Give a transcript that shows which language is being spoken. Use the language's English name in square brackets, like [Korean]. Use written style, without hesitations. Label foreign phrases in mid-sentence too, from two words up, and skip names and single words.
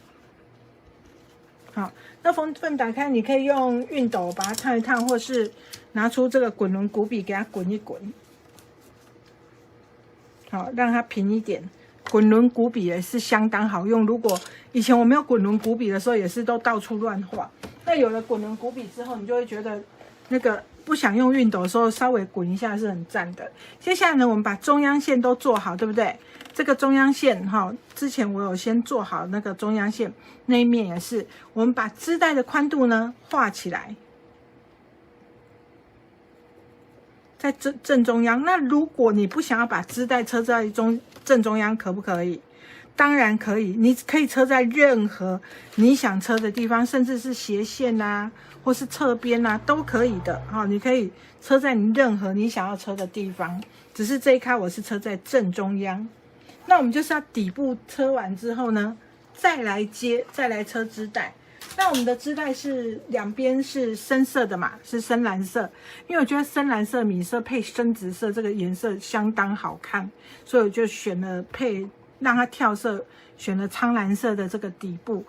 [Chinese] 好，那縫份打開，你可以用熨斗把它燙一燙，或是拿出這個滾輪骨筆給它滾一滾。好，讓它平一點。滾輪骨筆也是相當好用。如果以前我沒有滾輪骨筆的時候，也是都到處亂畫。那有了滾輪骨筆之後，你就會覺得那個不想用熨斗的時候，稍微滾一下是很讚的。接下來呢，我們把中央線都做好，对不对？這個中央線哈，之前我有先做好那個中央線，那一面也是。我們把織帶的寬度呢畫起來，在正中央。那如果你不想要把織帶車在正中央，可不可以？當然可以，你可以車在任何你想車的地方，甚至是斜線啊，或是側邊啊，都可以的。哈，你可以車在你任何你想要車的地方。只是這一卡我是車在正中央。那我們就是要底部車完之後呢，再來車織帶。那我們的織帶是兩邊是深色的嘛，是深藍色，因為我覺得深藍色、米色配深紫色這個顏色相當好看，所以我就選了讓它跳色，選了蒼藍色的這個底部。